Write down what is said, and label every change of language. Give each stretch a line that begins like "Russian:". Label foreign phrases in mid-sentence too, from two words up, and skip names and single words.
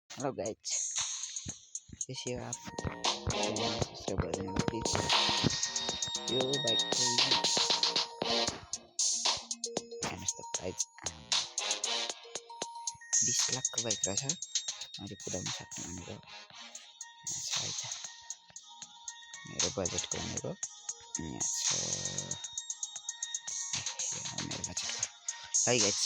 English: hello guys,
Hindi: कैसे हो आप?
English: channel subscribe
Hindi: कर देना प्लीज।
Nepali: यो बाइक हेर्नुहोस् त प्राइस 20 लाखको बाइक रहेछ। मैले कुदाउन सक्ने भनेको यहाँ छ है त, मेरो बजेटको भनेको यहाँ छ मेरो बजेटको है गाइज।